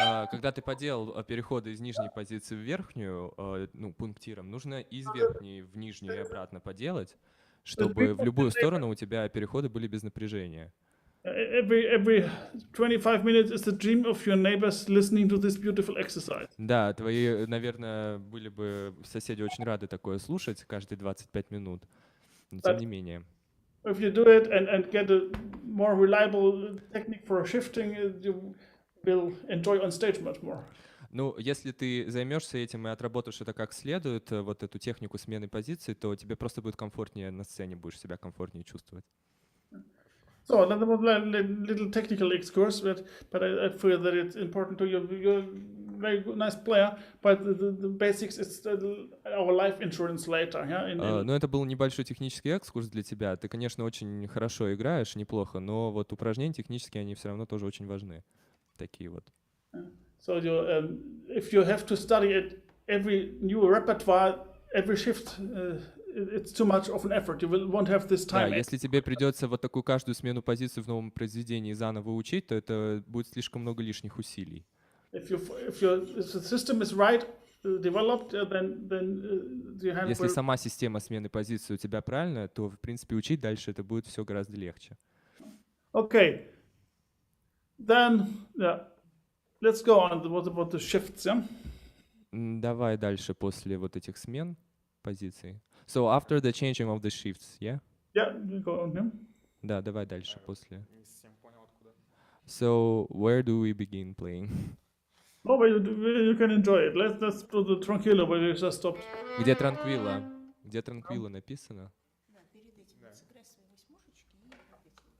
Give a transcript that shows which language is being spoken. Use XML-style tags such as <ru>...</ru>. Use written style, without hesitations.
<ru>когда ты поделал переходы из нижней позиции в верхнюю, ну, пунктиром, нужно из верхней в нижнюю и обратно поделать, чтобы в любую сторону у тебя переходы были без напряжения.</ru> <en>Every 25 minutes is the dream of your neighbors listening to this beautiful exercise.</en> <ru>Да, твои, наверное, были бы соседи очень рады такое слушать каждые 25 минут, но тем не менее.</ru> <en>If you do it and get a more reliable technique for shifting, you will enjoy on stage much more.</en> <ru>Ну, если ты займешься этим и отработаешь это как следует, вот эту технику смены позиций, то тебе просто будет комфортнее на сцене, будешь себя комфортнее чувствовать.</ru> <en>So that was a little technical excurse, but I feel that it's important to you. You're a very good, nice player, but the basics is our life insurance later. Yeah?</en> <ru>Ну, это был небольшой технический экскурс для тебя. Ты, конечно, очень хорошо играешь, неплохо, но вот упражнения технические, они все равно тоже очень важны. Такие вот.</ru> <en>So if you have to study it, every new repertoire, every shift, it's too much of an effort. You won't have this</en> <ru>Да,</ru> <en>time.</en> <ru>если тебе придется вот такую каждую смену позицию в новом произведении заново учить, то это будет слишком много лишних усилий.</ru> <en>If the system is right, developed, then you have.</en> <ru>Если сама система смены позиции у тебя правильная, то, в принципе, учить дальше это будет все гораздо легче.</ru> <en>Okay. Then, yeah. Let's go on. What about the shifts? Yeah.</en> <ru>Давай дальше после вот этих смен позиций.</ru> <en>So after the changing of the shifts, yeah? Yeah, you go on. Yeah.</en> <ru>Да, давай дальше после. Не совсем понял, откуда.</ru> <en>So where do we begin playing? Oh, but you can enjoy it. Let's do the tranquillo where you just stopped.</en> <ru>Где транквила? Где транквила написано? Да, перед этим сыграй свои восьмушечки и опять.</ru>